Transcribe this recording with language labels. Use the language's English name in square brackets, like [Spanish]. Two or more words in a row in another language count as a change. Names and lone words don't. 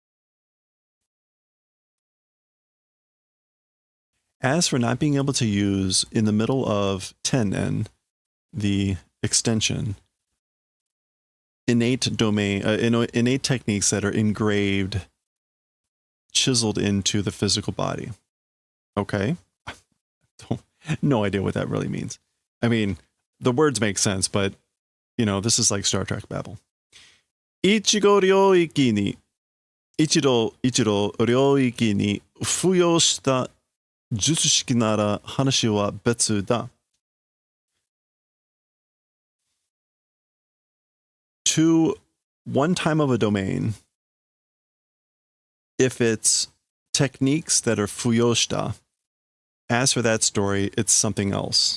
[English] As for not being able to use in the middle of tennen, the extension, innate domain, innate techniques that are engraved, chiseled into the physical body. Okay. No idea what that really means. I mean, the words make sense, but, you know, this is like Star Trek babble. [Japanese] 一度領域に付与した術式なら話は別だ. [English] To one time of a domain, if it's techniques that are fuyoshita, as for that story, it's something else.